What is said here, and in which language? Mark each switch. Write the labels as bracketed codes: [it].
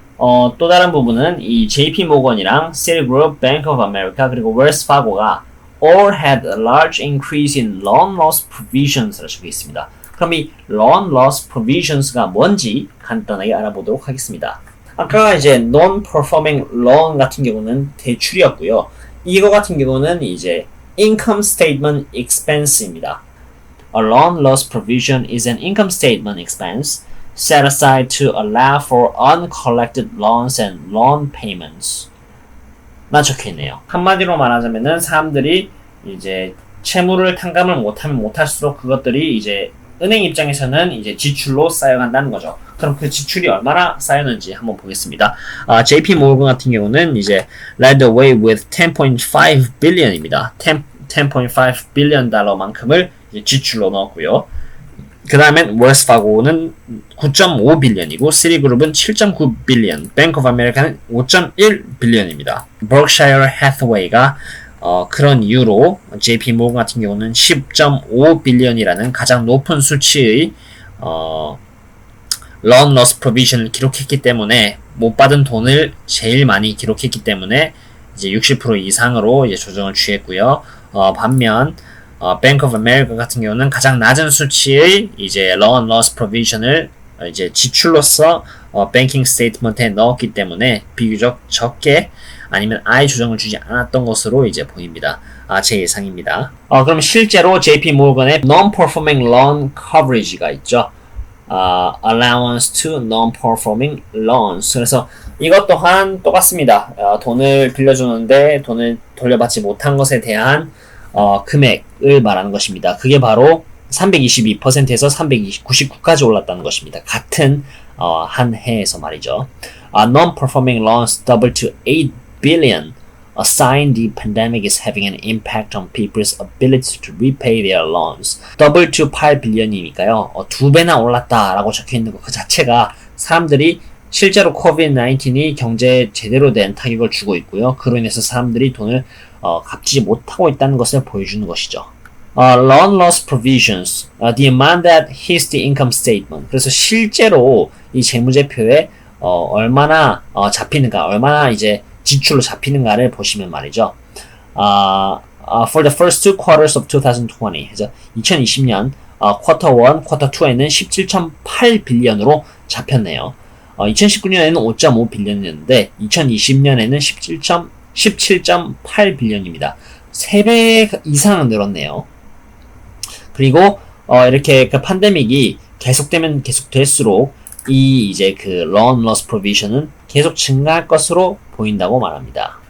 [ko] 또 다른 부분은 이 JP 모건이랑 시티그룹, 뱅크 오브 아메리카 그리고 웰스 파고가 [en] all had a large increase in loan loss provisions [ko] 라고 적혀 있습니다. 그럼 이 loan loss provisions가 뭔지 간단하게 알아보도록 하겠습니다. 아까 이제 non-performing loan 같은 경우는 대출이었고요. 이거 같은 경우는 이제 income statement expense입니다. [en] A loan loss provision is an income statement expense set aside to allow for uncollected loans and loan payments. [ko] 나 적혀있네요. 한마디로 말하자면은 사람들이 이제 채무를 탕감을 못하면 못할수록 그것들이 이제 은행 입장에서는 이제 지출로 쌓여간다는 거죠. 그럼 그 지출이 얼마나 쌓였는지 한번 보겠습니다. JP 모건 같은 경우는 이제 [en] led the way with 10.5 billion [ko] 입니다. 10.5 billion 달러만큼을 이제 지출로 넣었고요. 그 다음엔 웰스 파고는 9.5 빌리언이고 시티그룹은 7.9 빌리언, 뱅크 오브 아메리카는 5.1 빌리언입니다. 버크샤이어 해서웨이가 그런 이유로 JP 모건 같은 경우는 10.5 빌리언이라는 가장 높은 수치의 loan loss provision을 기록했기 때문에 못 받은 돈을 제일 많이 기록했기 때문에 이제 60% 이상으로 이제 조정을 취했고요. 반면 Bank of America 같은 경우는 가장 낮은 수치의 이제 loan loss provision을 이제 지출로서 banking statement에 넣었기 때문에 비교적 적게 아니면 아예 조정을 주지 않았던 것으로 이제 보입니다. 제 예상입니다. 그럼 실제로 JP 모건의 non-performing loan coverage가 있죠. [en] allowance to non-performing loans. [ko] 그래서 이것 또한 똑같습니다. 돈을 빌려주는데 돈을 돌려받지 못한 것에 대한 금액을 말하는 것입니다. 그게 바로 322%에서 399까지 올랐다는 것입니다. 같은 한 해에서 말이죠. [en] Non-performing loans doubled to 8 billion. A sign the pandemic is having an impact on people's ability to repay their loans. double to 8billion이니까요. [ko] 2배나 올랐다라고 적혀있는 것 그 자체가 사람들이 실제로 COVID-19이 경제에 제대로 된 타격을 주고 있고요. 그로 인해서 사람들이 돈을 갚지 못하고 있다는 것을 보여주는 것이죠. [en] Loan loss provisions, the amount that hits the income statement. [ko] 그래서 실제로 이 재무제표에 얼마나 잡히는가, 얼마나 이제 지출로 잡히는가를 보시면 말이죠. [en] For the first two quarters of 2020, [ko] 그래서 2020년 쿼터 1, 쿼터 2에는 17.8 빌리언으로 잡혔네요. 2019년에는 5.5 빌리언이었는데 2020년에는 17.8 빌리언입니다. 3배 이상 늘었네요. 그리고 이렇게 그 팬데믹이 계속되면 계속될수록 이 이제 그 loan loss provision은 계속 증가할 것으로 보인다고 말합니다.